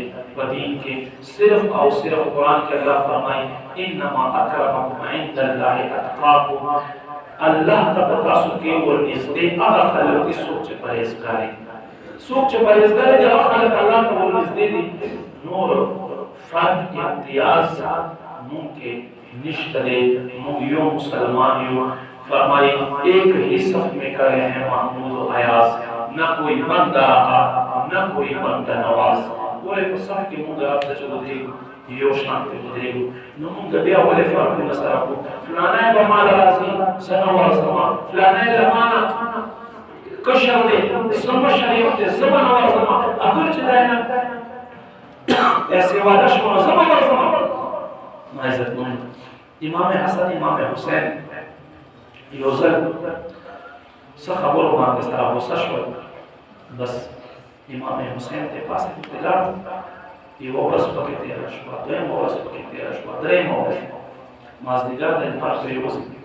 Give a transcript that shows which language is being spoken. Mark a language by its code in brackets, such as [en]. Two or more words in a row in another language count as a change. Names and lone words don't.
[ps] په دین کې صرف او صرف قرآن کې الله فرمایي [ar] انما اکرمکم عند الله اتقاکم [ps] الله ته په تاسو کې ورنږدې هغه خلک دي څوک چې پرهیزګار دي څوک چې پرهیزګار دي هغه خلک الله ته ورنږدې دي نور فرد امتیاز ممکن نشته دی موږ یو مسلمان یو فرمایي [ur] ایک ہی صف میں کرے ہیں محمود و ایاز نہ کوئی بندہ رہا نہ کوئی بندہ نواز [ps] ولې په صف کې موږ رب ته چې ودرېږو یو شان ته ودرېږو نو موږ بیا ولې فرقونه سره کوو فلانی به ماله راځي زه نه ورځمه فلانی له مانه کشر دی زه مشر یم دی زه به نه ورځمه اګر چې دی نه داسې واده شوه نو زه به ورځمه ما عزتمند امام حسن امام حسین یو ځل څه خبرو باندې سره غوسه شول بس امام حسین ته پاسه لاړ یوه ورځ پکې تېره شوه دویمه ورځ پکې تېره شوه درېیمه ورځ مازدیګر د لمر پرېوځي